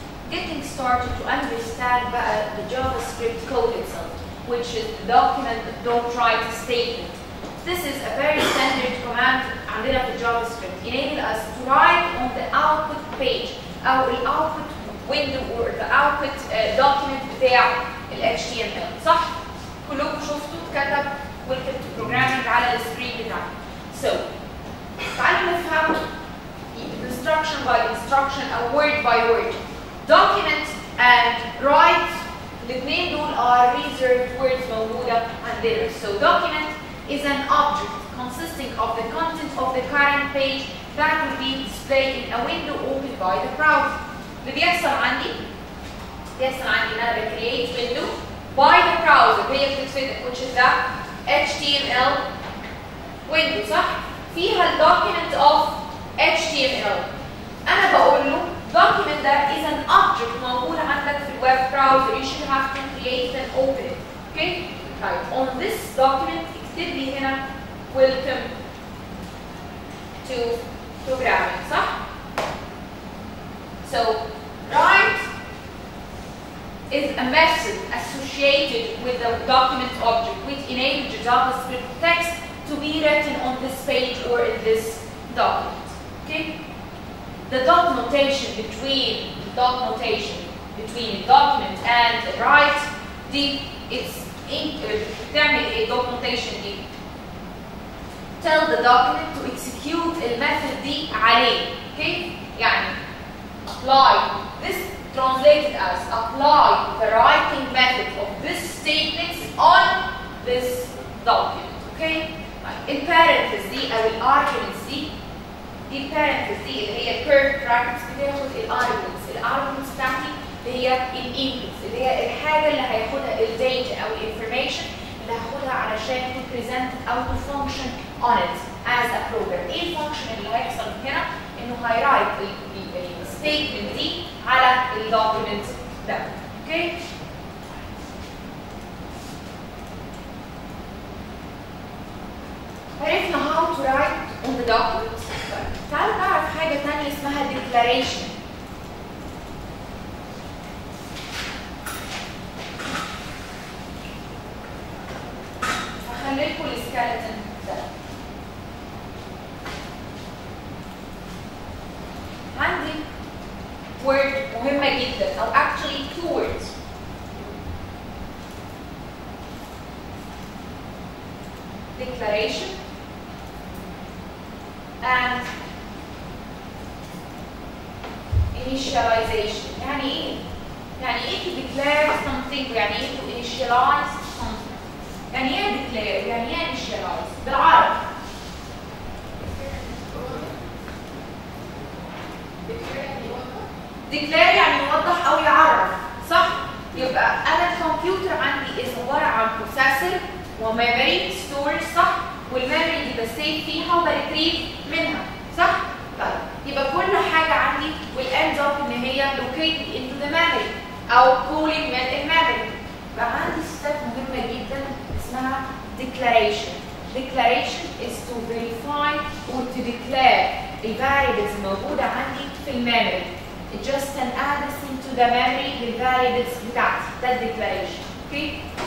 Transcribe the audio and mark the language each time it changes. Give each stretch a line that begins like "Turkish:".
English: Getting started to understand the JavaScript code itself, which is the document don't write statement. This is a very standard command
Arabic: عندنا في
English: JavaScript. Enable us to write on the output page أو the output window or the output document بتاع ال HTML.
Arabic: صح؟ كلكم شفتوا اتكتب
English: welcome to programming
Arabic: على السكرين بتاعنا.
English: So
Arabic: تعالوا نفهم
English: instruction by instruction أو word by word. Document and write
Arabic: الاثنين دول
English: are reserved words
Arabic: موجودة عندنا.
English: So document is an object consisting of the content of the current page that will be displayed in a window opened by the browser.
Arabic: اللي بيحصل عندي ان انا بكريت
English: window by the browser
Arabic: هي بتتفتح
English: which is the HTML window صح؟ فيها ال document of HTML.
Arabic: انا بقول له
English: document that is an object
Arabic: موجود عندك في الويب browser.
English: You should have to create and open it. Okay? Right. On this document
Arabic: اكتب لي هنا
English: welcome to programming صح؟ So write is a method associated with the document object which enables the JavaScript text to be written on this page or in this document. Okay? The dot notation between the document and the write it's
Arabic: تعمل ايه
English: dot notation دي؟ Tell the document to execute المethod دي عليه. Okay? يعني apply this translated as apply the writing method of this statements on this document. Okay?
Arabic: In parentheses دي او الarguments دي parentheses دي اللي هي curved brackets بتاخد الarguments بتاعتي اللي هي الانبوتس اللي هي الحاجه اللي هياخدها الداتا او الانفورميشن اللي هاخدها علشان to present او
English: to function on it as a program.
Arabic: ايه الفانكشن اللي هيحصل هنا؟ انه هيرايت الستيتمنت دي على الدوكيمنت ده.
English: Okay?
Arabic: عرفنا
English: how to write on the document.
Arabic: تعالوا نعرف حاجه ثانيه اسمها declaration. هخلي لكم السكeleton ده. عندي word مهمة جدا أو actually two words.
English: Declaration and initialization.
Arabic: يعني إيه؟ يعني إيه to declare something ويعني إيه to initialize something. يعني إيه declare؟ يعني إيه initialize؟ بالعربي. declare يعني يوضح أو يعرف، صح؟ يبقى أنا الكمبيوتر عندي عبارة عن processor وميموري storage صح؟ والميموري دي بسيف فيها وبريتريف منها، صح؟ طيب يبقى كل حاجة عندي
English: will end up
Arabic: إن هي located into the memory أو pulling من الميموري. يبقى عندي step مهمة جدا اسمها declaration.
English: Declaration is to verify or to declare الفاريبلز
Arabic: الموجودة عندي في الميموري.
English: It's just an addressing to the memory للفاريبلز بتاعتي. That's declaration. Okay?